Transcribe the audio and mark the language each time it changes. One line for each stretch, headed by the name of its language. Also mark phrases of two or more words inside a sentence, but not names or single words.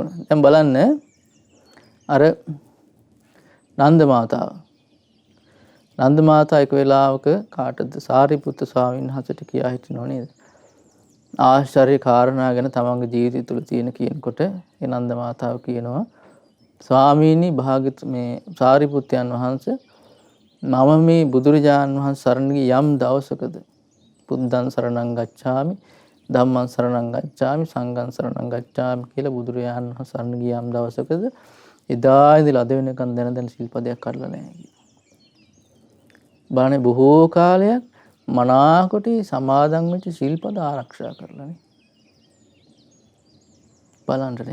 Sinhala: දැන් බලන්න අර නන්ද මාතාව එක වෙලාවක කාටද සාරිපුත්ත ස්වාමීන් වහන්සේට කියා හිටිනව නේද? ආශ්චර්ය කාරණා ගැන තමන්ගේ ජීවිතය තුළ තියෙන කියනකොට ඒ නන්ද මාතාව කියනවා ස්වාමීනි මේ සාරිපුත්තයන් වහන්සේ මම මේ බුදුරජාණන් වහන්සේ සරණ ගිය යම් දවසකද
Pali: බුද්ධං සරණං ගච්ඡාමි ධම්මං සරණං ගච්ඡාමි සංඝං සරණං ගච්ඡාමි
Sinhala: කියලා බුදුරජාණන් වහන්සේ සරණ ගිය යම් දවසකද එදා ඉඳලා අද වෙනකන් දැන සිල්පදයක් කඩලා නැහැ කියලා. බලන්නේ බොහෝ කාලයක් මනාකොට සමාදන් වෙච්ච සිල්පද ආරක්ෂා කරලානේ. බලන්නනේ.